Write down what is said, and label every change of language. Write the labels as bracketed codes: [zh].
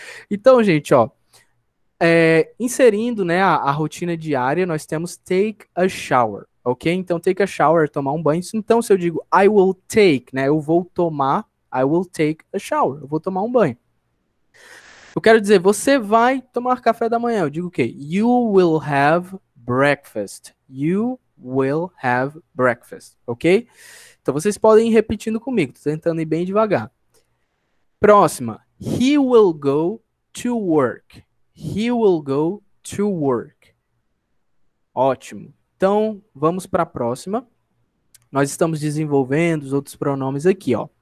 [pt] Então, gente, ó, inserindo, né, a rotina diária, nós temos [en] take a shower, [pt] ok? Então, [en] take a shower, [pt] tomar um banho. Então, se eu digo [en] I will take, [pt] né, eu vou tomar, [en] I will take a shower, [pt] eu vou tomar um banho. Eu quero dizer, você vai tomar café da manhã. Eu digo o quê? [en] You will have breakfast. You will have breakfast, ok? [pt] Então, vocês podem ir repetindo comigo. Tô tentando ir bem devagar. Próxima. [en] He will go to work. He will go to work. [pt] Ótimo. Então, vamos para a próxima. Nós estamos desenvolvendo os outros pronomes aqui, ó.